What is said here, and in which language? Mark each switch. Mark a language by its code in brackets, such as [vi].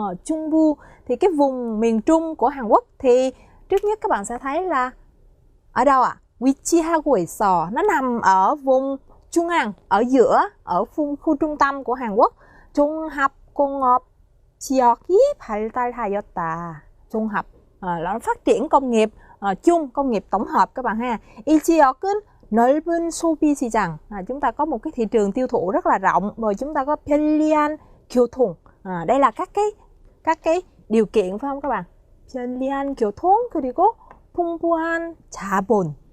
[vi] 중부 thì cái vùng miền trung của Hàn Quốc, thì trước nhất các bạn sẽ thấy là ở đâu ạ? [ko] 위치하고 있어. [vi] Nó nằm ở vùng trung ương, ở giữa, ở khu trung tâm của Hàn Quốc. [ko] 종합공업 지역이 발달하였다. [vi] 종합 là phát triển công nghiệp chung, công nghiệp tổng hợp các bạn ha. [ko] 이 지역은 넓은 소비 시장. [vi] Chúng ta có một cái thị trường tiêu thụ rất là rộng, rồi chúng ta có [ko] 편리한 교통. [vi] Đây là các cái điều kiện phải không các bạn? [ko] 편리한 교통 그리고 풍부한 자본.